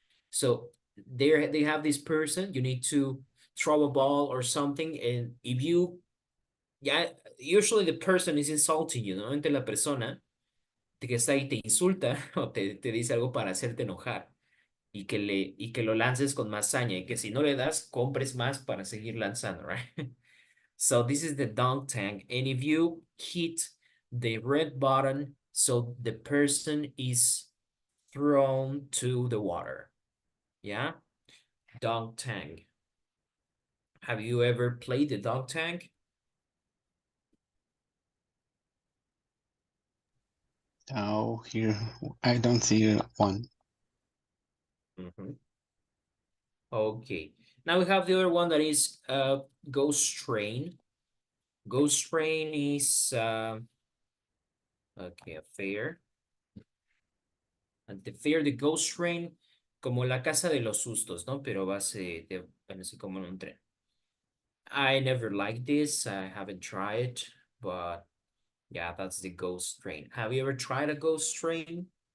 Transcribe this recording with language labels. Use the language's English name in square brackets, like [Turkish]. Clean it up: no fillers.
[English] So there they have this person, you need to throw a ball or something, and if you, yeah, usually the person is insulting you, ¿no? [Spanish] Entre la persona que está ahí te insulta o te dice algo para hacerte enojar y que lo lances con más saña y que si no le das, compres más para seguir lanzando, right? [English] So this is the dunk tank. And if you hit the red button, so the person is thrown to the water. Yeah? Dunk tank. Have you ever played the dunk tank? Oh, here I don't see one. Okay. Now we have the other one that is Ghost Train. Ghost Train is okay, a fair. At the fair, the Ghost Train, [Spanish] como la casa de los sustos, ¿no? Pero bueno, así como en un tren. [English] I never liked this. I haven't tried, but yeah, that's the ghost train. Have you ever tried a ghost train?